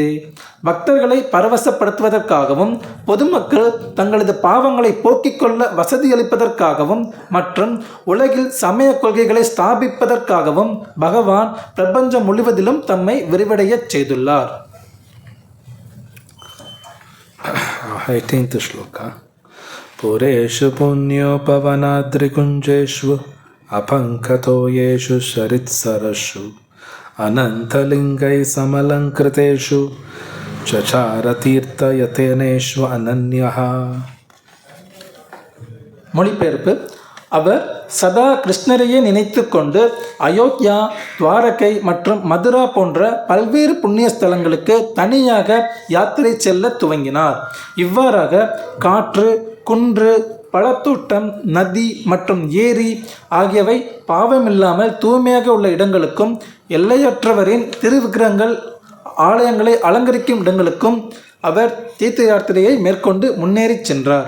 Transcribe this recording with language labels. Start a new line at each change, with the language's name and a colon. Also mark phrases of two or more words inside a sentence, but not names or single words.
Tamil: பக்தர்களை பரவசப்படுத்துவதற்காகவும், பொதுமக்கள் தங்களது பாவங்களை போக்கிக் கொள்ள வசதியளிப்பதற்காகவும் மற்றும் உலகில் சமய கொள்கைகளை ஸ்தாபிப்பதற்காகவும் பகவான் பிரபஞ்சம் முழுவதிலும் தம்மை விரிவடையச் செய்துள்ளார்.
English: 18th श्लोक.
Sanskrit: पुरेषु पुण्योपवनाद्रिकुञ्जेषु अपङ्कतो येषु शरित्सरषु अनन्तलिङ्गै समलङ्कृतेषु चचारतीर्थयतेनेषु अनन्यः.
Tamil: மொழிபெயர்ப்பு. அவர் சதா கிருஷ்ணரையே நினைத்து கொண்டு அயோத்தியா, துவாரகை மற்றும் மதுரா போன்ற பல்வேறு புண்ணிய ஸ்தலங்களுக்கு தனியாக யாத்திரை செல்ல துவங்கினார். இவ்வாறாக காற்று, குன்று, பழத்தோட்டம், நதி மற்றும் ஏரி ஆகியவை பாவமில்லாமல் தூய்மையாக உள்ள இடங்களுக்கும், எல்லையற்றவரின் திருவிக்கிரகங்கள் ஆலயங்களை அலங்கரிக்கும் இடங்களுக்கும் அவர் தீர்த்த யாத்திரையை மேற்கொண்டு முன்னேறி சென்றார்.